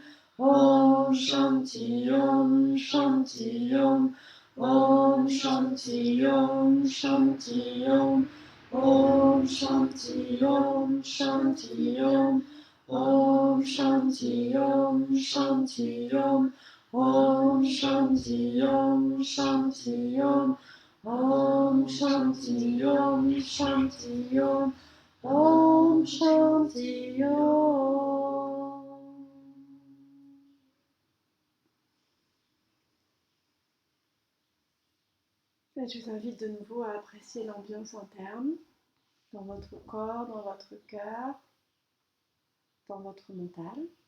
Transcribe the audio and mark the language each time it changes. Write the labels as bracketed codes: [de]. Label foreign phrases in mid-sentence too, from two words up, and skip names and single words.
[sa] ॐ शान्ति ॐ शान्ति ॐ ॐ शान्ति ॐ शान्ति ॐ ॐ शान्ति ॐ शान्ति ॐ ॐ शान्ति ॐ शान्ति ॐ ॐ शान्ति ॐ शान्ति ॐ ॐ शान्ति ॐ शान्ति ॐ ॐ शान्ति ॐ. [fr] Et je vous invite de nouveau à apprécier l'ambiance interne dans votre corps, dans votre cœur, dans votre mental.